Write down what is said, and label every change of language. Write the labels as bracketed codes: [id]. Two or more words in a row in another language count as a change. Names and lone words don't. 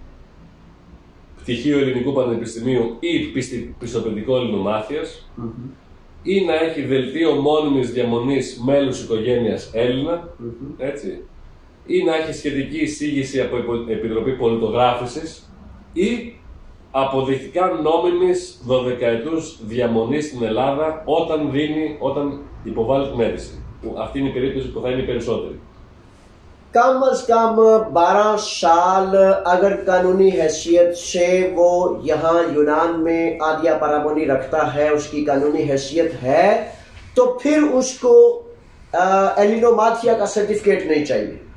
[el] πτυχίο Ελληνικού Πανεπιστημίου ή πιστοποιητικό ελληνομάθειας, ή να έχει δελτίο μόνιμης διαμονής μέλους οικογένειας Έλληνα, έτσι, ή να έχει σχετική εισήγηση από Επιτροπή Πολιτογράφησης, ή αποδεικτικά νόμιμης 12ετούς διαμονής στην Ελλάδα όταν υποβάλλει την αίτηση. Αυτή είναι η περίπτωση που θα είναι η περισσότερη. [ur] کم از کم 12 سال اگر قانونی حیثیت سے وہ یہاں یونان میں [el] άδεια παραμονής [ur] رکھتا ہے، اس کی قانونی حیثیت ہے، تو پھر اس کو ایلینوماتھیا کا سرٹیفکیٹ نہیں چاہیے.